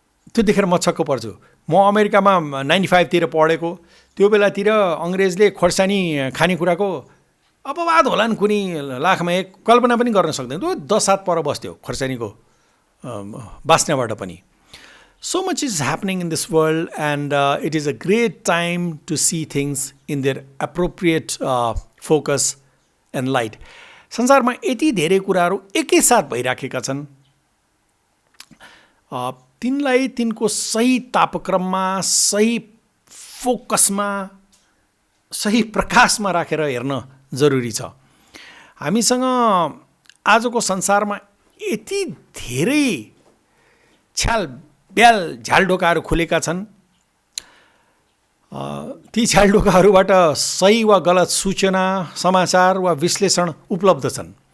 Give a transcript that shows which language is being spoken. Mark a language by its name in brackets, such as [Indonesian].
[Nepali] त्यो देखेर म छक्क पर्छु। म अमेरिकामा 95 तिर पढेको, त्यो बेलातिर अङ्ग्रेजले खोर्सानी खानेकुराको अपवाद होला नि, कुनै लाखमा एक, कल्पना पनि गर्न सक्दैन। त्यो 10 हात पर बस्थ्यो खोर्सानीको बास्नाबाट पनि। [English] So much is happening in this world, and it is a great time to see things in their appropriate focus and light. [Nepali] संसारमा यति धेरै कुराहरू एकैसाथ भइराखेका छन्, तिनलाई तिनको सही तापक्रममा, सही फोकसमा, सही प्रकाशमा राखेर हेर्न जरुरी छ। हामीसँग आजको संसारमा यति धेरै छ्यालब्याल झ्यालढोकाहरू खुलेका छन्, ती झ्यालढोकाहरूबाट सही वा गलत सूचना, समाचार वा विश्लेषण उपलब्ध छन्।